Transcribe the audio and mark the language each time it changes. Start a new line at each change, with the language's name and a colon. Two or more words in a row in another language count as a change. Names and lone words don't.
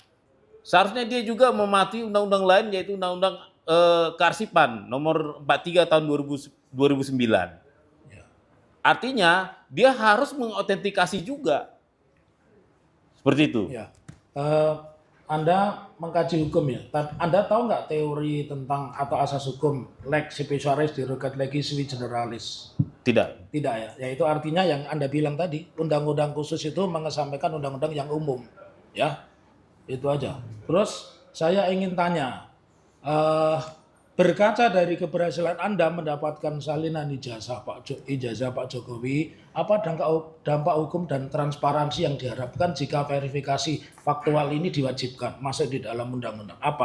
Indonesian: Seharusnya dia juga mematuhi undang-undang lain, yaitu undang-undang kearsipan nomor 43 tahun 2009. Artinya dia harus mengautentikasi juga. Seperti itu. Ya. Anda mengkaji hukum ya. Anda tahu nggak teori tentang atau asas hukum
Latin: lex specialis derogat legis sui generalis?
Indonesian: Tidak. Tidak ya. Yaitu artinya yang Anda bilang tadi, undang-undang khusus itu mengesampingkan undang-undang yang umum. Ya. Itu aja. Terus saya ingin tanya, berkaca dari keberhasilan Anda mendapatkan salinan ijazah Pak Jokowi, apa dampak hukum dan transparansi yang diharapkan jika verifikasi faktual ini diwajibkan masuk di dalam undang-undang?